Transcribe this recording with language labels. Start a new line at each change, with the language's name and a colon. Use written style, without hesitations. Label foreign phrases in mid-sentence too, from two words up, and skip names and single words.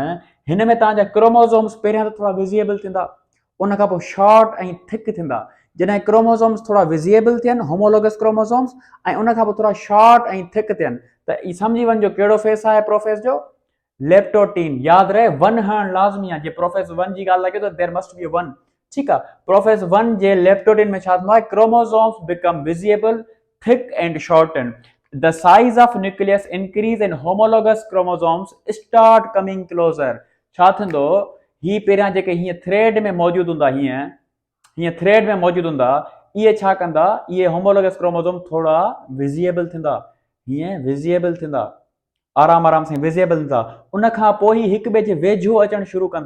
Sindhi: हिन में तव्हांजा क्रोमोसोम्स पहिरियां त थोरा विज़िबल थींदा, उन खां पोइ शॉर्ट ऐं थिक थींदा। जॾहिं क्रोमोसोम्स थोरा विज़िबल थियनि,
English: homologous chromosomes,
Sindhi: ऐं उन खां पोइ थोरा शॉर्ट ऐं थिक थियनि, त ई सम्झी वञिजो कहिड़ो फेस आहे प्रोफेस जो? लेप्टोटीन। यादि रहे, 1 हणणु लाज़मी आहे। जे प्रोफेस 1 जी ॻाल्हि लॻे त
English: there must be
Sindhi: 1। ठीकु आहे, प्रोफेस 1 जे लेप्टोटीन में छा थींदो आहे?
English: chromosomes become visible, thick and shorten. The size of nucleus increase and homologous chromosomes start coming closer.
Sindhi: छा थींदो? ही पहिरियां जेके हीअं थ्रेड में मौजूदु हूंदा, हीअं थ्रेड में मौजूदु हूंदा, इहे छा कंदा? इहे
English: homologous chromosome
Sindhi: थोरा विज़िबल थींदा, हीअं विज़िबल थींदा, आराम सां विज़िबल थींदा। उन खां पोइ ही हिक ॿिए जे वेझो अचणु शुरू कंदा।